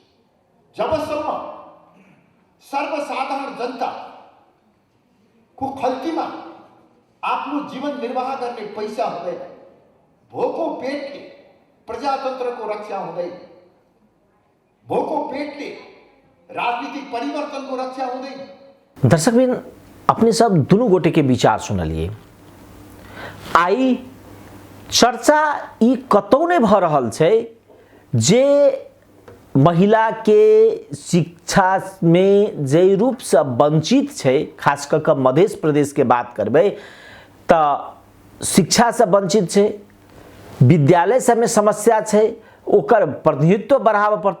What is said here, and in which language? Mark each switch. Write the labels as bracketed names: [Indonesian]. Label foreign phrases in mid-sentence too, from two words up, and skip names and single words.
[Nepali] जबसम्म सर्वसाधारण जनताको खल्तीमा आफ्नो जीवन निर्वाह गर्ने पैसा हुँदैन, भोको पेटले प्रजातन्त्रको रक्षा हुँदैन, भोको पेटले राजनीतिक परिवर्तनको रक्षा हुँदैन। [Maithili] दर्शकबिन, अपने सब दोनों गोटे के विचार सुनलिए। आई चर्चा ई कतौ नहीं भ रहल छै जे महिला के शिक्षा में जे रूप से वंचित छै, खास कर मध्य प्रदेश के बात करबे तो शिक्षा से वंचित छै, विद्यालय सब में समस्या छै, ओकर प्रतिनिधित्व बढ़ावा पड़ते।